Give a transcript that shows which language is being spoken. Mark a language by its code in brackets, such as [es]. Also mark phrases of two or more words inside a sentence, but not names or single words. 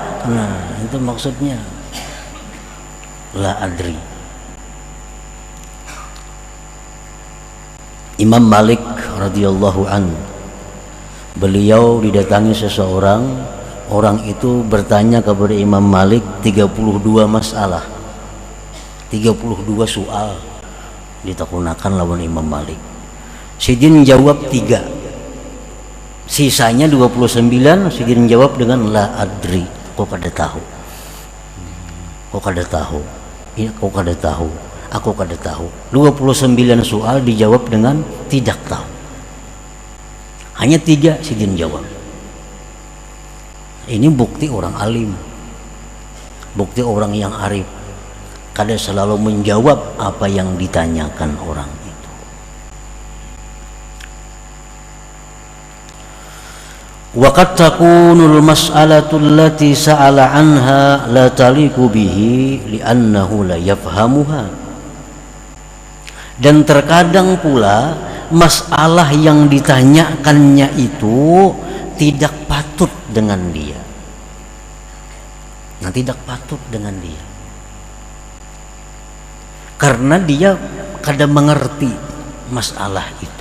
[id] Nah, itu maksudnya [ar] لا أدري. [id] Imam Malik [ar] رضي الله عنه, [id] beliau didatangi seseorang, orang itu bertanya kepada Imam Malik 32 masalah, 32 soal [bjn] ditakunakan lawan [id] Imam Malik. [bjn] Sidin jawab 3, sisanya 29 Sidin jawab dengan [ar] لا أدري, [bjn] kok kada tahu, kok kada tahu, ini kok kada tahu, aku kada tahu. [id] 29 soal dijawab dengan tidak tahu. [bjn] Hanya 3 Sidin jawab. [id] Ini bukti orang alim, bukti orang yang arif. Kada selalu menjawab apa yang ditanyakan orang itu. [ar] وقد تكون المسألة التي سأل عنها لا تليق به لأنه لا يفهمها. [id] Dan terkadang pula masalah yang ditanyakannya itu tidak patut dengan dia. Nah, tidak patut dengan dia, karena dia kadang mengerti masalah itu.